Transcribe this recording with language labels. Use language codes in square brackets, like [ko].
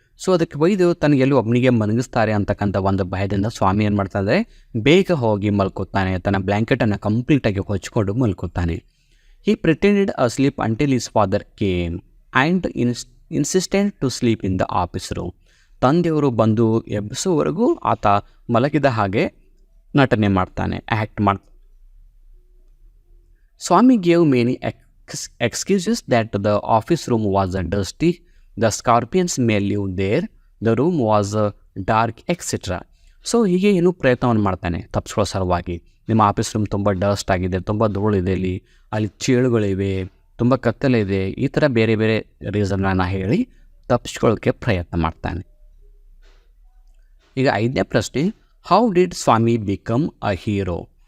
[kn] So ಅದಕ್ಕೆ ಒಯ್ದು ತನಗೆಲ್ಲೂ ಒಬ್ಬನಿಗೆ ಮಲಗಿಸ್ತಾರೆ ಅಂತಕ್ಕಂಥ ಒಂದು ಭಯದಿಂದ ಸ್ವಾಮಿ ಏನು ಮಾಡ್ತಾಯಿದ್ರೆ ಬೇಗ ಹೋಗಿ ಮಲ್ಕೋತಾನೆ, ತನ್ನ ಬ್ಲ್ಯಾಂಕೆಟನ್ನು ಕಂಪ್ಲೀಟಾಗಿ ಹೊಚ್ಕೊಂಡು ಮಲ್ಕೋತಾನೆ. [en] He pretended a sleep until his father came and insistent to sleep in the office room. [kn] ತಂದೆಯವರು ಬಂದು ಎಬ್ಬಿಸೋವರೆಗೂ ಆತ ಮಲಗಿದ ಹಾಗೆ ನಟನೆ ಮಾಡ್ತಾನೆ, ಆ್ಯಕ್ಟ್ ಮಾಡ್ತಾನೆ. ಸ್ವಾಮಿ gave many [en] excuses that the office room was dusty, the scorpions may live there, the room was dark, etc. [kn] So ಹೀಗೆ ಏನೂ ಪ್ರಯತ್ನವನ್ನು ಮಾಡ್ತಾನೆ ತಪ್ಪಿಸ್ಕೊಳ್ಳೋ ಸಲುವಾಗಿ. ನಿಮ್ಮ ಆಫೀಸ್ ರೂಮ್ ತುಂಬ ಡಸ್ಟ್ ಆಗಿದೆ, ತುಂಬ ಧೂಳಿದೆ, ಅಲ್ಲಿ ಚೇಳುಗಳಿವೆ, ತುಂಬ ಕತ್ತಲಿದೆ, ಈ ಥರ ಬೇರೆ ಬೇರೆ ರೀಸನ್ನ ಹೇಳಿ ತಪ್ಪಿಸ್ಕೊಳ್ಳೋಕ್ಕೆ ಪ್ರಯತ್ನ ಮಾಡ್ತಾನೆ. ಈಗ 5ನೇ ಪ್ರಶ್ನೆ, [en] How did Swami become a hero?